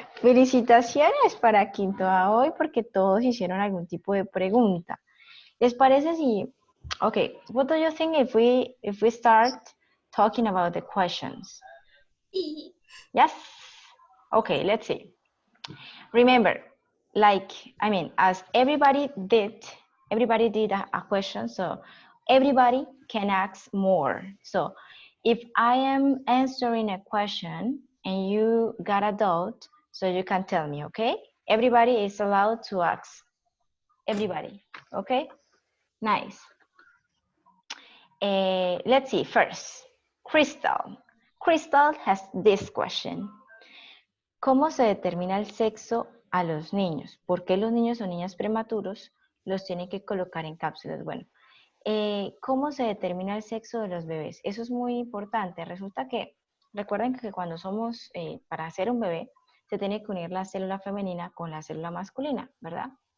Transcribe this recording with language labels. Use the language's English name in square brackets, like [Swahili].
[Spanish] Felicitaciones para Quinto A hoy porque todos hicieron algún tipo de pregunta. ¿Les parece si... [English] Okay, what do you think if we start talking about the questions? Yes? Okay, let's see. Remember, as everybody did a question, so everybody can ask more. So if I am answering a question and you got a doubt, so you can tell me, okay? Everybody is allowed to ask. Everybody, okay? Nice. Let's see, first, Crystal. Crystal has this question. [Spanish] ¿Cómo se determina el sexo a los niños? ¿Por qué los niños o niñas prematuros los tienen que colocar en cápsulas? Bueno, ¿cómo se determina el sexo de los bebés? Eso es muy importante. Resulta que, recuerden que cuando somos, para hacer un bebé, se tiene que unir la célula femenina con la célula masculina, ¿verdad?